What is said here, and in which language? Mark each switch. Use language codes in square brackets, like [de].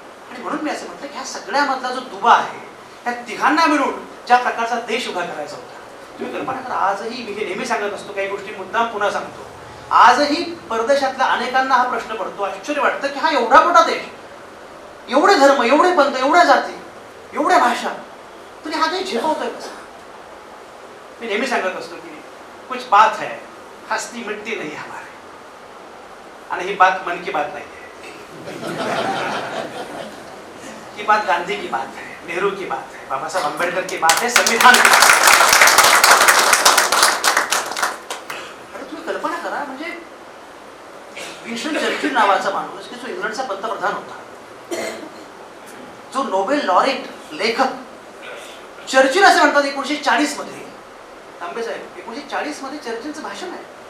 [mr] आणि म्हणून मी असं म्हटलं की ह्या सगळ्यामधला जो दुवा आहे, ह्या तिघांना मिळून ज्या प्रकारचा देश उभा करायचा होता, तुम्ही कल्पना करा. आजही मी हे नेहमी सांगत असतो, काही गोष्टी मुद्दाम पुन्हा सांगतो, आजही परदेशातल्या अनेकांना हा प्रश्न पडतो, आश्चर्य वाटतं की हा एवढा मोठा देश, एवढे धर्म, एवढे पंथ, एवढ्या जाती, एवढ्या भाषा, तरी हा देश झेपवतोय कसा. मी नेहमी सांगत असतो की [hi] कुछ बात है हस्ती मिटती नहीं हमारे, [mr] आणि ही [hi] बात मन की बात [mr] नाही है, ही [hi] बात गांधी की बात है, नेहरू की बात है, बाबा साहब आंबेडकर की बात है, संविधान की बात है. [mr] आणि तुम्ही कल्पना करा, म्हणजे विन्स्टन चर्चिल नावाचा माणूस की जो इंग्लंडचा पंतप्रधान होता, जो नोबेल लॉरेट लेखक, चर्चिल असे म्हणतात 1940 मध्ये, तांबे साहेब 1940 मध्ये चर्चिलचं भाषण आहे.